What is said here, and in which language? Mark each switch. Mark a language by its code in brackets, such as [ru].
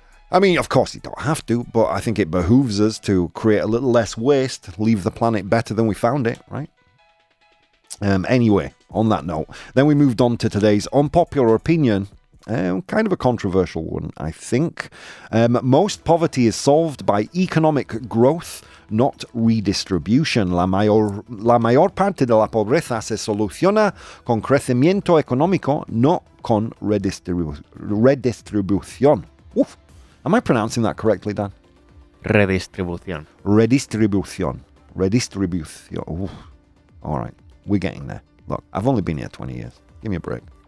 [en] I mean, of course, you don't have to, but I think it behooves us to create a little less waste, leave the planet better than we found it, right? Anyway, on that note, then we moved on to today's unpopular opinion, kind of a controversial one, I think. Most poverty is solved by economic growth, not redistribution. [es] La mayor parte de la pobreza se soluciona con crecimiento económico, no con redistribución. Oof. [en] Am I pronouncing that correctly, Dan? [es] Redistribución. Redistribución. Oof. [en] All right, we're getting there. Look, I've only been here 20 years. Give me a break.